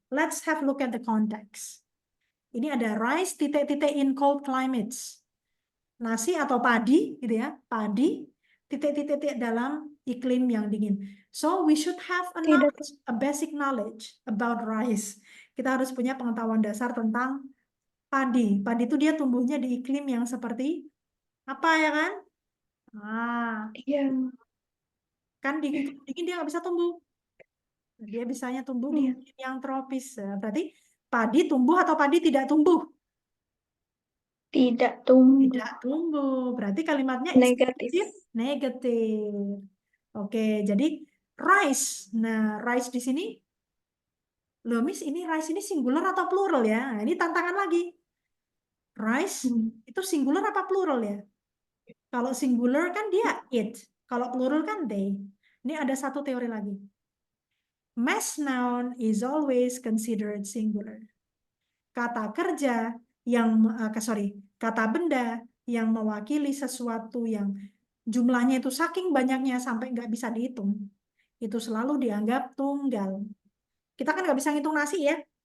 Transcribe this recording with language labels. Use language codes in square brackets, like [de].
[en] Let's have a look at the context. [id] Ini ada rice titik-titik in cold climates. Nasi atau padi gitu ya, padi titik-titik dalam iklim yang dingin. [en] So we should have a [id] tidak. [en] knowledge, a basic knowledge about rice. [id] Kita harus punya pengetahuan dasar tentang padi. Padi itu dia tumbuhnya di iklim yang seperti apa ya kan? Ah, Iya, kan di iklim dingin dia nggak bisa tumbuh. Dia bisanya tumbuh di hmm, iklim yang tropis. Berarti padi tumbuh atau padi tidak tumbuh? tidak tumbuh. Tidak tumbuh. Berarti kalimatnya is Negatif. negatif. Oke, jadi rice. Nah, rice di sini, loh Miss, ini rice ini singular atau plural ya? Nah, ini tantangan lagi. Rice Hmm, itu singular apa plural ya? Kalau singular kan dia it. Kalau plural kan they. Ini ada satu teori lagi. [en] Mass noun is always considered singular. [id] Kata kerja yang, kata benda yang mewakili sesuatu yang jumlahnya itu saking banyaknya sampai nggak bisa dihitung, itu selalu dianggap tunggal. Kita kan nggak bisa ngitung nasi ya,